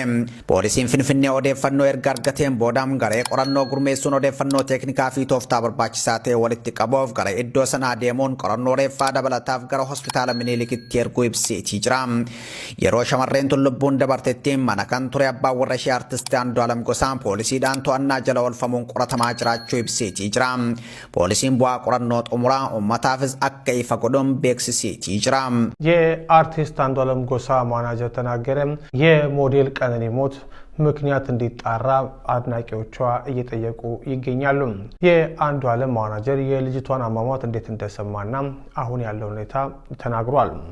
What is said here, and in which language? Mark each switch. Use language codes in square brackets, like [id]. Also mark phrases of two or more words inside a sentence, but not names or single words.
[om] Poolisiin Finfinnee odeeffannoo erga argateen boodaan garee qorannoo gurmeessuun odeeffannoo teeknikaa fi tooftaa barbaachisaa ta'e walitti qabuuf gara iddoo sanaa deemuun qorannoo reeffaa dabalataaf gara hospitaala Minilikii erguu ibseetii jira. Yeroo shamarreen tun lubbuun dabartetti mana kan ture abbaan warra ishee artisti Andu'aalam Gosaan poolisiidhaan to'annaa jala oolfamuun qoratamaa jiraachuu ibseetii jira. Poolisiin bu'aa qorannoo xumuraa uummataafis akka ifa godhuun beeksiseetii jira. [am] የአርቲስት አንዱዓለም ጎሳ ማናጀር ተናገረ። የሞዴል ቀነኒ ሞት ምክንያት እንዲጣራ አድናቂዎቿ እየጠየቁ ይገኛሉ። የአንዱዓለም ማናጀር የልጅቷን አሟሟት እንዴት እንደሰማና አሁን ያለው ሁኔታ ተናግሯል።